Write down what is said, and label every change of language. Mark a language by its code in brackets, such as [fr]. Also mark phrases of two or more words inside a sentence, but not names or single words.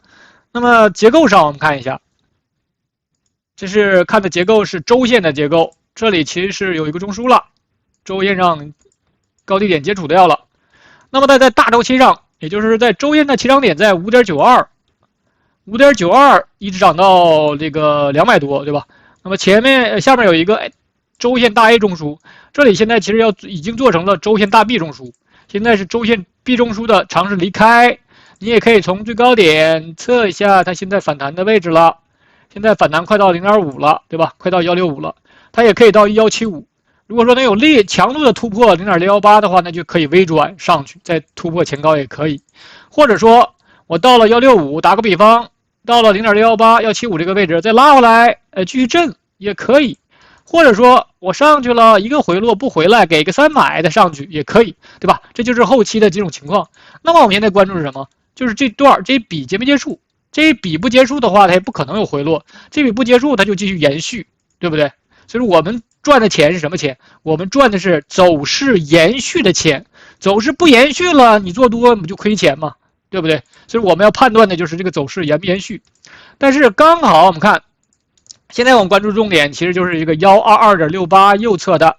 [zh] 那麼結構上我們看一下，這是看的結構是周線的結構，這裡其實是有一個中樞了。周線上高低點接觸掉了，那麼在大周期上，也就是在周線的起涨點在 5.92 一直漲到这個200多，对吧？那麼下面有一個周線大 A 中樞，這裡現在其實已經做成了周線大 B 中樞，現在是周線 B 中樞的嘗試離開，你也可以從最高點測一下它現在反彈的位置了，現在反彈快到 0.5 了，對吧？快到165了，它也可以到1175。如果說能有強度的突破 0.618 的話，那就可以微轉上去，再突破前高也可以。或者說我到了165，打個比方，到了 0.618 175這個位置再拉回來，繼續震也可以。或者說我上去了一個回落不回來，給個3買的上去也可以，对吧？這就是後期的幾種情況。那麼我們現在關注是什麼？就是這段這一筆結沒結束？這一筆不結束的話，它也不可能有回落；這筆不結束，它就繼續延續，對不對？所以我們賺的錢是什麼錢？我們賺的是走勢延續的錢。走勢不延續了，你做多不就虧錢嗎？對不對？所以我們要判斷的就是這個走勢延不延續。但是剛好我們看，現在我們關注重點其實就是一個 122.68 右側的。